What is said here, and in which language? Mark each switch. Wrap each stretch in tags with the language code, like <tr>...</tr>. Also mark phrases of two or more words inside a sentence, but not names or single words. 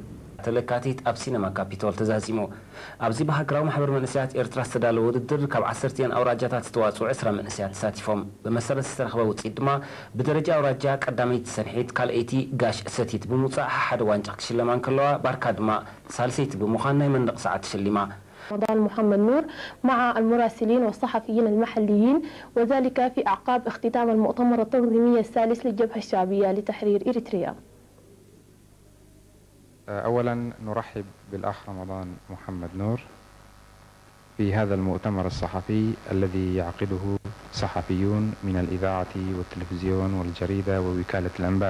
<ti>ተለካቲት ኣብ ሲነማ ካፒቶል ተዛዚሙ ኣብዚ በሃገራዊ ማሕበር መንእስያት ኤርትራ ዝተዳለወ ውድድር ካብ 10 ኣውራጃታት ዝተዋጽኡ 20 መንእስያት ተሳቲፎም ብመሰረት ዝተረኸበ ውፅኢት ድማ ብደረጃ ኣውራጃ ቀዳመይቲ ሰንሒት ካልአይቲ ጋሽ ሰቲት ብምውፃእ ሓደ ዋንጫ ክሽለማ ከለዋ ባርካ ድማ ሳልሰይቲ ብምዃን ናይ መንደቕ ሰዓት ተሸሊማ</ti> <ar>رمضان محمد نور مع المراسلين والصحفيين المحليين وذلك في أعقاب اختتام المؤتمر التنظيمي الثالث للجبهة الشعبية لتحرير إريتريا. أولا نرحب بالأخ رمضان محمد نور في هذا المؤتمر الصحفي الذي يعقده صحفيون من الإذاعة والتلفزيون والجريدة ووكالة الأنباء.</ar>